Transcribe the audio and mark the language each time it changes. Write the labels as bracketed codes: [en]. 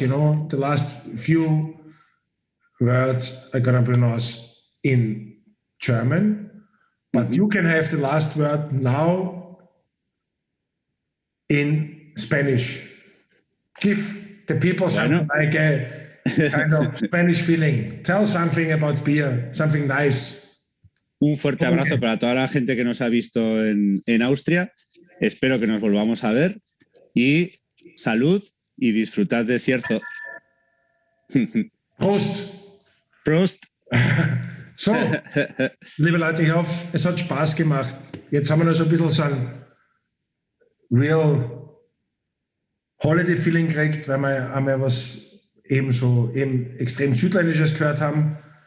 [en] The last few words I'm going to pronounce in German, but you can have the last word now in Spanish. Give the people something like a kind of Spanish feeling. Tell something about beer, something nice. [es] Un fuerte abrazo para toda la gente que nos ha visto en Austria. Espero que nos volvamos a ver. Y salud y disfrutad de Cierzo. [de] Prost. Prost. So, liebe Leute, ich hoffe, es hat Spaß gemacht. Jetzt haben wir noch so ein bisschen so ein [en] real Holiday Feeling [de] gekriegt, weil wir einmal was eben extrem Südländisches gehört haben.